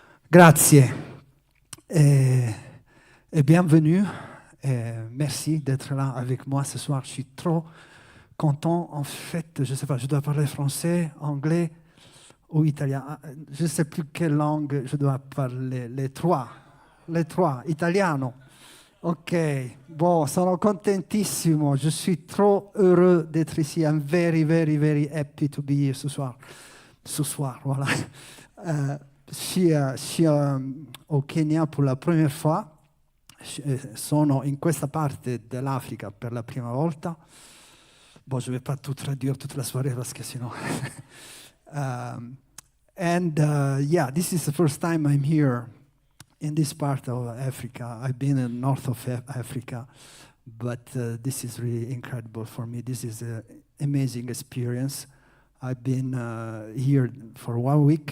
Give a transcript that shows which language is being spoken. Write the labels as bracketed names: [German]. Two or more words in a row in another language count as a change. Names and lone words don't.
[French] Grazie et bienvenue. Merci d'être là avec moi ce soir. Je suis trop content. En fait, je ne sais pas, je dois parler français, anglais ou italien. Je ne sais plus quelle langue je dois parler. Les trois. Italiano. [Italian] Ok, bon, sono contentissimo. [French] Je suis trop heureux d'être ici. [English] I'm very, very, very happy to be here [French] ce soir. Ce soir, voilà. Je suis au Kenya pour la première fois. [Italian] Sono in questa parte dell'Africa per la prima volta. [French] Bon, je ne vais pas tout traduire toute la soirée parce que sinon... [English] yeah, this is the first time I'm here in this part of Africa. I've been in north of Africa, but this is really incredible for me. This is an amazing experience. I've been here for 1 week.